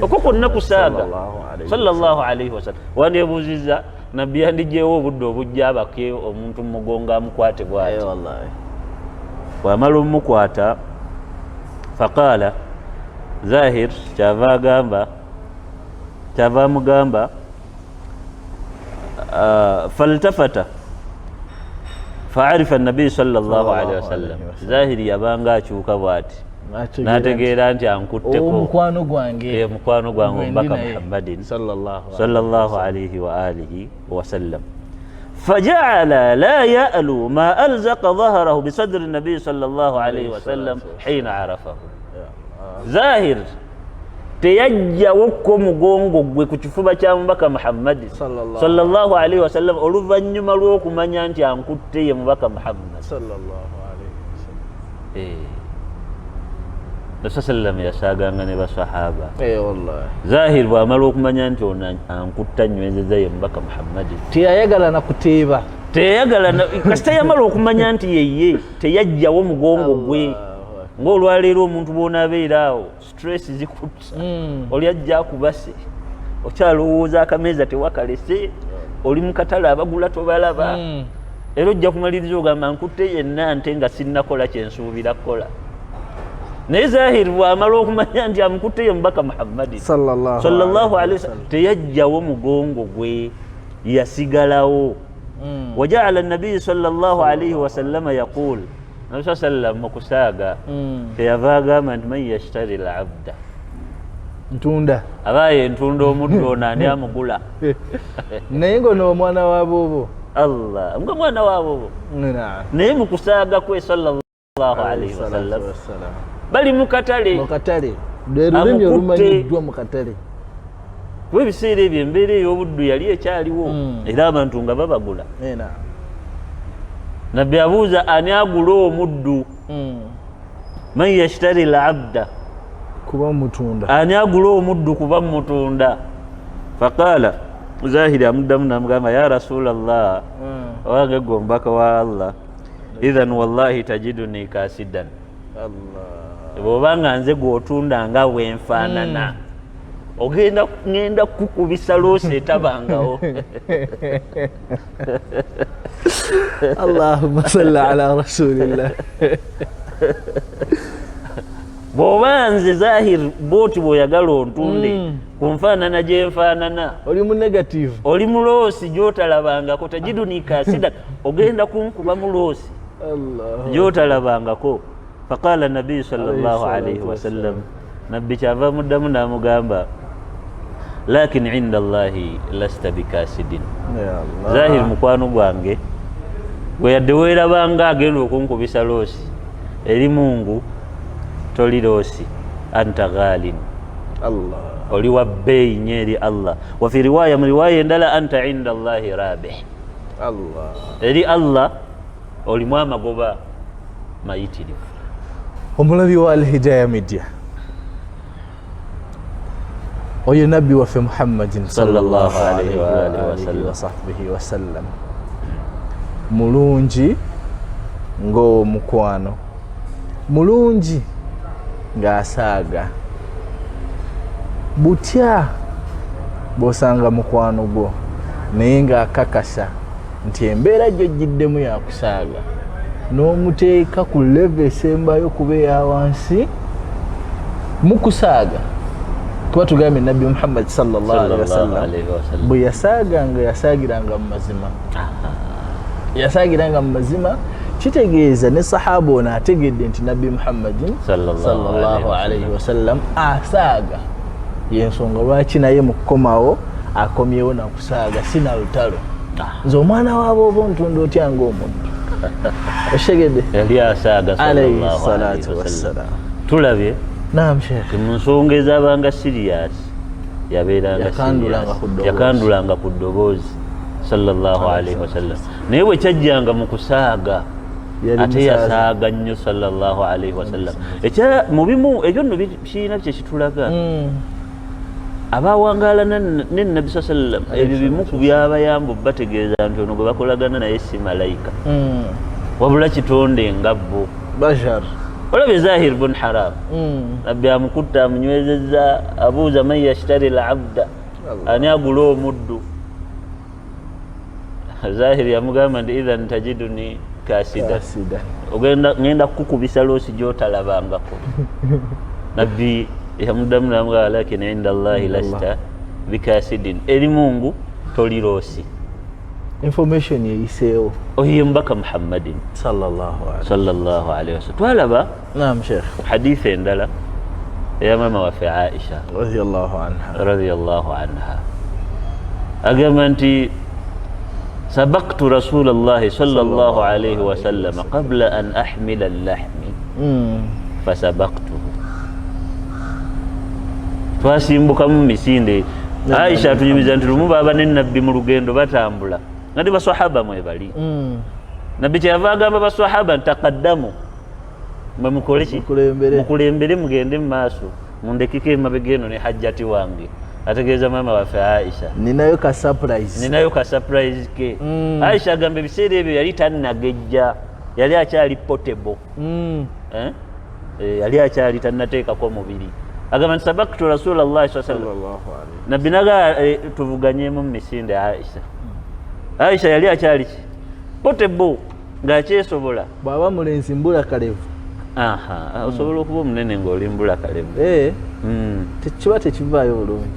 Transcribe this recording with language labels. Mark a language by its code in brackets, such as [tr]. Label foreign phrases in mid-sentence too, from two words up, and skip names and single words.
[lg] Okwo kwonna kusaaga [ar] صلى الله عليه وسلم. [lg] Wandeebuuzizza nabbi yandijeewo obudde obujja abake omuntu mugongo amukwate bw'ati. Wallahi bw'amala omukwata faqaala Zahir kyava amugamba faltafata [ar] فعرف النبي صلى الله عليه وسلم ظاهر [lg] yabanga akyuka bwati nategeera nti ankutteko mukwano gwange mbaka Muhammadin [ar] صلى الله عليه وآله وسلم. فجعل لا يألو ما ألزق ظهره بصدر النبي صلى الله عليه وسلم حين عرفه. [lg] ظاهر teyajjawokko mugongo gwe ku kifuba kya mubaka Muhammad [ar] صلى الله عليه وسلم [lg] oluvannyuma lw'okumanya nti ankutte ye mubaka Muhammad [ar] صلى الله عليه وسلم. [lg] Rasulullah yasaaganga ne basahaba. Wallahi Zahir bw'amala okumanya nti ankutta nywezeza ye mubaka Muhammad teyayagala na kuteeba kasita yamala okumanya nti yeye teyajjawo mugongo gwe. Ng'olwaleero omuntu bw'onaabeera awo stress zikutta oli ajja akubase okyalowooza akameeza tewakalese oli mu katale abagula tobalaba era ojja kumaliriza ogamba nkutte yenna nte nga sinnakola kyensuubira kukola. Naye Zahir bw'amala okumanya nti amukutte ye mubaka Muhammadi [ar] صلى الله عليه وسلم [lg] teyajjawo mugongo gwe yasigalawo. [ar] وجعل النبي صلى الله عليه وسلم يقول [lg] Nabi sallam mukusaaga teyava agamba nti [ar] من يشتري العبد [lg] ntunda abaye ntunda omuddo nani amugula naye ngono omwana wa boobo Allah nga mwana wa boobo naye mukusaaga kwe [ar] صلى الله عليه وسلم [lg] bali mukatale lulimi olumanyiddwa mukatale webiseera ebyo embeera ey'obuddu yali ekyaliwo era abantu nga babagula. Nabbi abuuza ani agula omuddu [ar] من يشتري العبد [lg] kuba mutunda ani agula omuddu kuba mutunda. Faqala Zahiri amuddamu namugamba [ar] يا رسول الله [lg] owange gwe omubaka wa Allah [ar] إذن والله تجدني كاسدا [lg] bw'obanga nze gw'otunda nga bwenfaanana ngenda kukubisa loosi etabangawo. [ar] اللهم صل على رسول الله. [lg] Bw'oba nze Zahir bw'oti bw'oyagala ontunde kunfaanana gye nfaanana oli mu negative oli mu loosi gy'otalabangako [ar] تجدني كاسدا [lg] ogenda kunkuba mu loosi gy'otalabangako. [ar] فقال النبي صلى الله عليه وسلم [lg] nabbi kyava muddamu n'amugamba [ar] لكن عند الله لست بكاسد. [lg] Zahir mukwano gwange gwe yadde weerabanga agenda okunkubisa loosi eri Mungu toli loosi [ar] أنت غال [lg] oli wa bbeeyi nnyo eri Allah. [ar] وفي رواية [lg] mu riwaya endala [ar] أنت عند الله رابح [lg] eri Allah olimu amagoba mayitirivu. Omulabi wa Al-Hidayah Media oyo nabbi waffe Muhammadin [ar] صلى الله عليه وعلى آله وصحبه وسلم [lg] mulungi ng'omukwano mulungi ng'asaaga butya bw'osanga mukwano gwo naye ng'akakasa nti embeera gy'ojjiddemu yakusaaga n'omuteeka ku level esembayo kuba eya wansi mukusaaga. Tuba tugambye nabbi Muhammad [ar] صلى الله عليه وسلم [lg] bwe yasaaganga yasaagiranga mu mazima kitegeeza ne sahaba ono ategedde nti nabbi Muhammadin [ar] صلى الله عليه وسلم [lg] asaaga yensonga lwaki naye mu kukomawo akomyewo nakusaaga sina lutalo nze omwana waabo ntunda otya ng'omuntu oshegedde yali asaaga [ar] صلى الله عليه وسلم. [lg] Tulabye [ar] نعم شيخ [lg] mu nsonga ezabanga serious yabeeranga yakandulanga ku ddoboozi [ar] صلى الله عليه وسلم [lg] naye bwe kyajjanga mu kusaaga ate yasaaga nnyo [ar] صلى الله عليه وسلم [lg] mubimu ebyo nno kiina kye kitulaga abawangaala ne nabbi saa sallam ebyo bimu ku byabayamba bategeeza nti ono gwe bakolagana naye si malayika wabula kitonde nga bo bashar olabye Zahir bun Haram nabbi amukutta amunywezezza abuuza [ar] من يشتري العبد [lg] ani agula omuddu Zahir yamugamba nti [ar] إذن تجدني كاسدا [lg] ngenda kukubisa loosi gyotalabangako nabbi yamuddamu namugamba [ar] لكن عند الله لست بكاسد [lg] eri Mungu toli loosi information yeyiseewo oyo mbaka Muhammadin [ar] صلى الله عليه وسلم [lg] twalaba [ar] نعم شيخ [lg] hadith endala ya mama waffe Aisha [ar] رضي الله عنها [lg] agamba nti [ar] سبقت رسول الله صلى الله عليه وسلم قبل أن أحمل اللحم فسبقته [lg] twasimbuka mu misinde Aisha tunyumiza nti lumu baba ne nabbi mu lugendo batambula ngati baswahaba mwe bali nabbi kyava agamba baswahaba ntaqaddamu mwe mukoleki mukulembere mugende mu maaso mundekike emabega eno ne hajjati wange ategeeza mama waffe Aisha ninayo ka surprise ke Aisha agambe ebiseera ebyo yali tannagejja yali akyali portable yali akyali tannateekako mubiri agamba nti [ar] سبقت رسول الله صلى الله عليه [lg] nabbi naga tuvuganyemu mu misinde Aisha yali akyali portable ng'akyesobola bw'aba mulenzi mbula kalevu osobola okuba omunene ng'oli mbula kalevu kiba tekivaayo bulungi